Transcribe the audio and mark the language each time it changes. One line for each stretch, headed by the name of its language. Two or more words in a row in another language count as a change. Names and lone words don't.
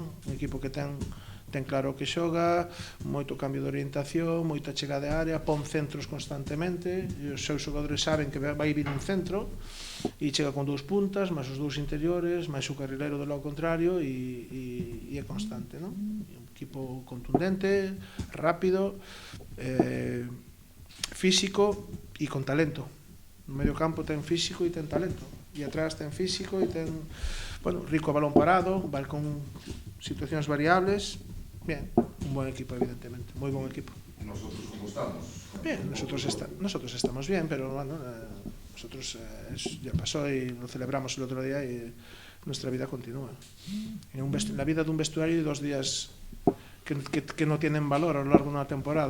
Galician: Un equipo que ten claro o que xoga, moito cambio de orientación, moita chegada de área, pon centros constantemente, e os seus xogadores saben que vai vir un centro e chega con 2 puntas, máis os 2 interiores, máis o carrilero do lado contrario, e é constante, non? Un equipo contundente, rápido, físico e con talento. No medio campo ten físico e ten talento, e atrás ten físico e ten, bueno, rico a balón parado, vai con situacións variables.
Spanish: Bien, un buen equipo, evidentemente,
Galician: moi bon equipo.
Spanish: Nosotros como estamos? Bien, nosotros estamos bien, pero bueno, nosotros ya pasó y lo celebramos el otro día y nuestra vida continúa. La vida de un vestuario de 2 días que no tienen valor a lo largo de una temporada.